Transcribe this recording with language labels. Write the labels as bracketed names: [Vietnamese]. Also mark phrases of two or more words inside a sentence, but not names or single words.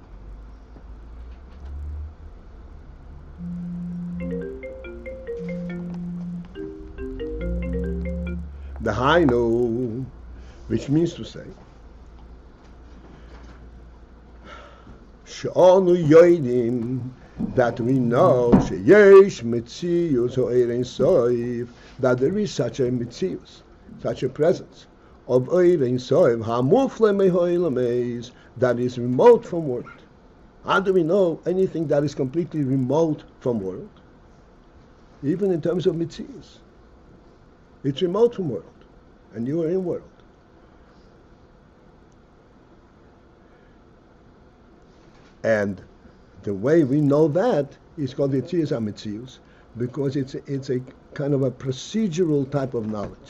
[English] The hainu, which means to say, [Hebrew] שאנו יודעים, [English] that we know [Hebrew] שיש מציאות [English] or [Hebrew] עידן סובב, [English] that there is such a mitzius, such a presence of [Hebrew] עידן סובב המופלא מעולם, [English] that is remote from world. How do we know anything that is completely remote from world? Even in terms of mitzius, it's remote from world, and you are in world. And the way we know that is called [Hebrew] יציאת המציאות, [English] because it's a kind of a procedural type of knowledge.